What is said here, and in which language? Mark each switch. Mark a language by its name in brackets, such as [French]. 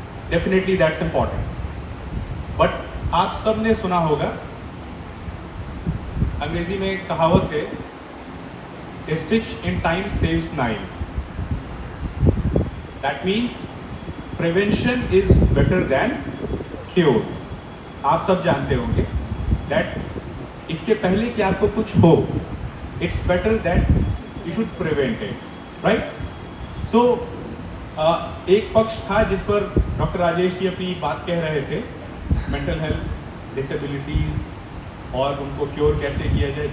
[English] Definitely that's important. But [Hindi] आप सब ने सुना होगा, अंग्रेजी में कहावत है [English] a stitch in time saves 9. That means prevention is better than cure. [Hindi] आप सब जानते होंगे that इसके पहले कि आपको कुछ हो, [English] it's better that you should prevent it, right? [Hindi] So एक पक्ष था जिस पर डॉक्टर राजेश जी अपनी बात कह रहे थे, मेंटल हेल्थ, डिसेबिलिटीज और उनको क्योर कैसे किया जाए।